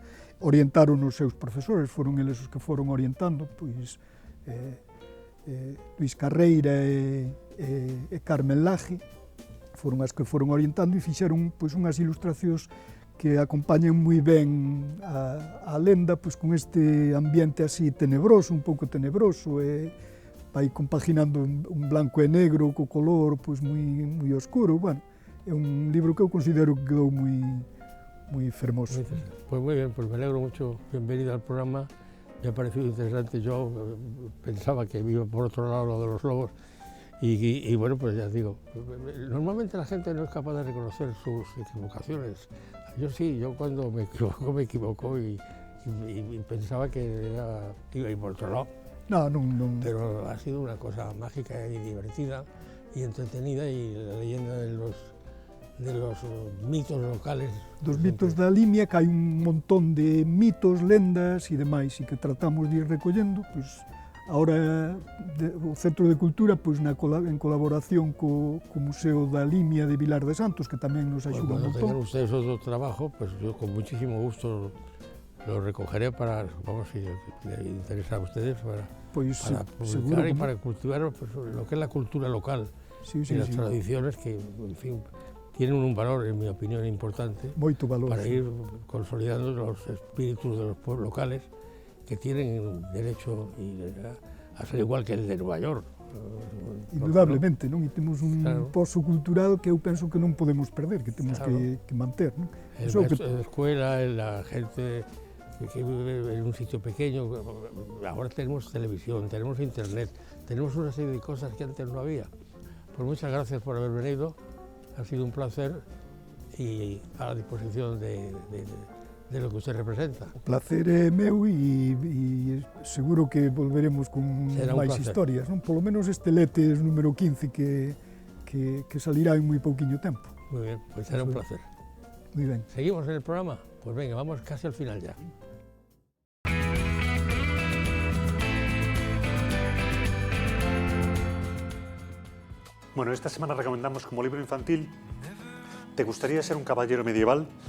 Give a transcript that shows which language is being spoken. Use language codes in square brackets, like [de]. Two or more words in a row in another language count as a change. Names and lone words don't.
[gl] Orientaron os seus profesores, foron eles os que foron orientando, pois Luis Carreira e Carmen Laje foron as que foron orientando e fixeron pois unhas ilustracións que acompañan moi ben a lenda, pois con este ambiente así tenebroso, un pouco tenebroso, e vai compaginando un blanco e negro co color pois moi oscuro. Bueno, é un libro que eu considero que quedou moi fermoso. [es] Pues muy bien, pues me alegro mucho. Bienvenido al programa. Me ha parecido interesante. Yo pensaba que iba por otro lado lo de los lobos. Y bueno, pues ya digo, normalmente la gente no es capaz de reconocer sus equivocaciones. Yo sí, yo cuando me equivoco y pensaba que iba a ir por otro lado. No. Pero ha sido una cosa mágica y divertida y entretenida, y la leyenda los mitos locales. [gl] Dos mitos da Limia, que hai un montón de mitos, lendas e demais, e que tratamos de ir recollendo, pois, ahora o Centro de Cultura, pois, en colaboración co Museo da Limia de Vilar de Santos, que tamén nos axuda un [es] Cuando tengan [gl] montón. [es] ustedes otro trabajo, pues yo con muchísimo gusto lo recogeré para, vamos, si les interesa a ustedes, para publicar y para cultivar pues, lo que es la cultura local y las tradiciones que, en fin, tienen un valor, en mi opinión, importante [gl] Moito valor, [es] para ir consolidando los espíritus de los pueblos locales que tienen derecho a ser igual que el de Nueva York. [gl] Indudablemente, non? E temos un pozo cultural que eu penso que non podemos perder, que temos que manter, non? [es] El maestro de escuela, la gente que vive en un sitio pequeño, ahora tenemos televisión, tenemos internet, tenemos una serie de cosas que antes no había. Pues muchas gracias por haber venido, ha sido un placer y a la disposición de lo que usted representa. [gl] O placer é meu e seguro que volveremos con máis historias, non? Polo menos este Letes número 15 que salirá en moi pouquiño tempo. [es] Muy bien, pues será un placer. Muy ben. ¿Seguimos en el programa? Pues venga, vamos casi al final ya. Bueno, esta semana recomendamos como libro infantil ¿Te gustaría ser un caballero medieval?